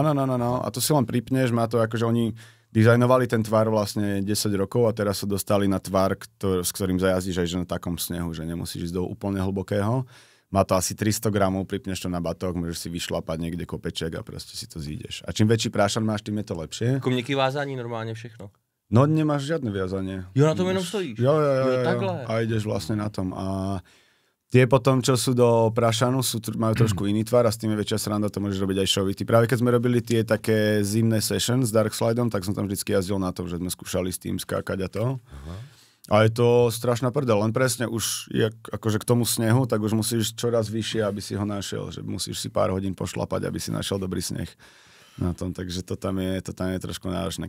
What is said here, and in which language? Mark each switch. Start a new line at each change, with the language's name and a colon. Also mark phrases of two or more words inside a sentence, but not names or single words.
Slovak: A to si len pripneš, má to akože oni dizajnovali ten tvar vlastne 10 rokov a teraz sa dostali na tvar, s ktorým zajazdíš aj že na takom snehu, že nemusíš ísť do úplne hlbokého. Má to asi 300 gramov, pripneš to na batok, môžeš si vyšlapať niekde kopeček a proste si to zídeš. A čím väčší prášan máš, tým je to lepšie.
Czech: Jako měkký vázání normálně všechno.
Slovak: No nemáš žiadne viazanie.
Czech: Jo, na tom jenom stojíš. Jo. takhle.
Slovak: A ideš vlastne na tom. A tie potom, čo sú do prašanu, majú trošku iný tvar a s tým je väčšia sranda, to môžeš robiť aj šovity. Práve keď sme robili tie také zimné sessions s Darkslidom, tak som tam vždycky jazdil na to, že sme skúšali s tým skákať a to. A je to strašná prdel, len presne už akože k tomu snehu, tak už musíš čoraz vyššie, aby si ho našiel, že musíš si pár hodín pošlapať, aby si našiel dobrý sneh na tom, takže to tam je trošku náročné.